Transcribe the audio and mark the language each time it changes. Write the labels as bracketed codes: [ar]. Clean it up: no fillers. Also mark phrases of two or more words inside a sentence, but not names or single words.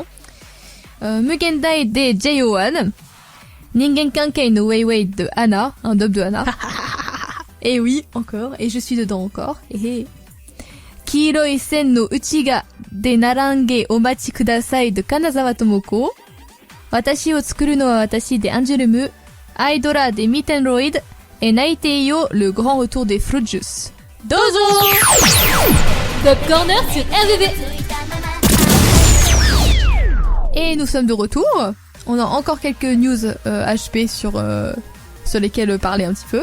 [fr] Mugendai de JO1, Ningen Kankei no Weiwei de Anna, un dub de Anna. Et oui, encore, et je suis dedans encore. Et Kiroi Sen no Uchiga de Narange Omachi Kudasai de Kanazawa Tomoko. Watashi o tsukuru no wa watashi de Angelumu, Aidora de Mittenroid et Naiteiyo, le grand retour des Fruit Juice. Dozo Top Corner sur RVV. Et nous sommes de retour. On a encore quelques news HP sur lesquelles parler un petit peu.